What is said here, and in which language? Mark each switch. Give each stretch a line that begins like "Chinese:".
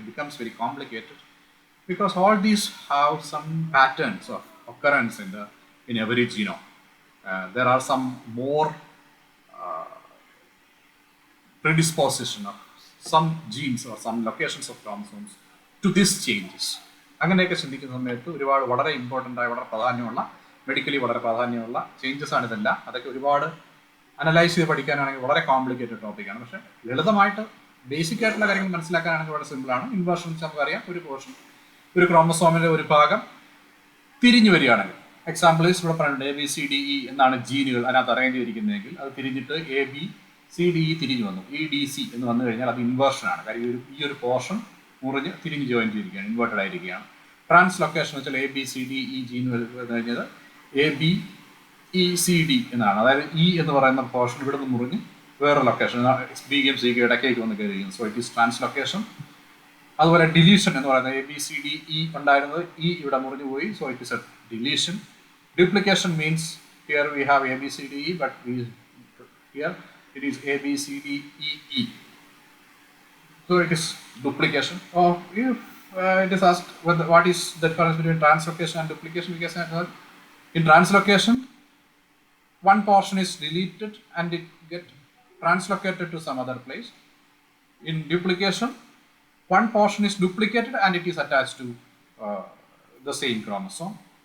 English: It becomes very complicated because all these have some patterns of occurrence in every genome. There are some more predisposition of some genes or some locations of chromosomes to these changes.
Malayalam: അങ്ങനെയൊക്കെ ചിന്തിക്കുന്ന സമയത്ത് ഒരുപാട് വളരെ important ആയ വളരെ പ്രാധാന്യമുള്ള medically വളരെ പ്രാധാന്യമുള്ള ചേഞ്ചസ് ആണ് ഇതെല്ലാം. അതൊക്കെ ഒരുപാട് അനലൈസ് ചെയ്ത് പഠിക്കാനാണെങ്കിൽ വളരെ കോംപ്ലിക്കേറ്റഡ് ടോപ്പിക്കാണ്. പക്ഷേ ലളിതമായിട്ട് ബേസിക് ആയിട്ടുള്ള കാര്യങ്ങൾ മനസ്സിലാക്കാനാണെങ്കിൽ വളരെ സിമ്പിളാണ്. ഇൻവേർഷൻ നമുക്കറിയാം, ഒരു പോർഷൻ ഒരു ക്രോമസോമിൻ്റെ ഒരു ഭാഗം തിരിഞ്ഞു വരികയാണെങ്കിൽ, എക്സാമ്പിൾസ് ഇവിടെ പറയുന്നുണ്ട് ABCDE എന്നാണ് ജീനുകൾ അതിനകത്ത് അറേഞ്ച് ചെയ്തിരിക്കുന്നതെങ്കിൽ അത് തിരിഞ്ഞിട്ട് ABCDE തിരിഞ്ഞു വന്നു, EDC എന്ന് വന്നു കഴിഞ്ഞാൽ അത് ഇൻവേർഷനാണ്. കാര്യം ഈ ഒരു പോർഷൻ മുറിഞ്ഞ് തിരിഞ്ഞ് ജോയിൻ ചെയ്തിരിക്കുകയാണ്, ഇൻവേർട്ടഡ് ആയിരിക്കുകയാണ്. ട്രാൻസ്ലൊക്കേഷൻ വെച്ചാൽ ABCDE ജീൻ വന്നു കഴിഞ്ഞത് AB ECD എന്നാണ്. അതായത് ഇ എന്ന് പറയുന്ന പോർഷൻ ഇവിടെ നിന്ന് മുറിഞ്ഞ് വേറെ ലൊക്കേഷൻ ബിക്കും സിക്കും ഇടയ്ക്കേക്ക് വന്ന് കയറിയിരിക്കുന്നു.
English: So it is translocation.
Malayalam: അതുപോലെ ഡിലീഷൻ എന്ന് പറയുന്നത് ABCDE ഉണ്ടായിരുന്നത് ഇ ഇവിടെ മുറിഞ്ഞു പോയി.
English: So it is a deletion. Duplication means here we have ABCDE, but here it is ABCDEE. So it is duplication. Or if it is asked what is the difference between translocation and duplication, we can say in translocation, one portion is deleted and it get translocated to some other place. In duplication, one portion is duplicated and it is attached to the same chromosome.